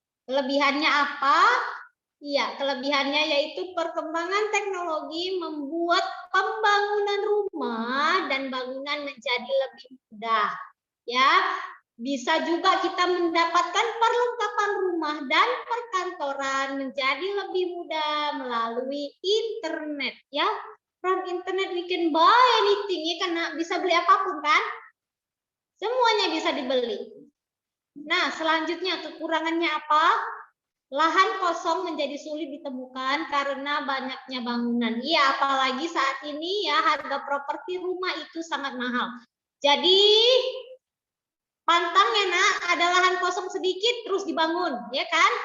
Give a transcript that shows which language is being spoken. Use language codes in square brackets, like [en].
[id] Kelebihannya apa? Iya, kelebihannya yaitu perkembangan teknologi membuat pembangunan rumah dan bangunan menjadi lebih mudah. Ya, bisa juga kita mendapatkan perlengkapan rumah dan perkantoran menjadi lebih mudah melalui internet. [en] Ya, from internet we can buy anything. [id] Ya, karena bisa beli apapun kan? Semuanya bisa dibeli. Nah, selanjutnya kekurangannya apa? Lahan kosong menjadi sulit ditemukan karena banyaknya bangunan. Iya, apalagi saat ini ya harga properti rumah itu sangat mahal. Jadi pantang ya nak, ada lahan kosong sedikit terus dibangun, ya kan?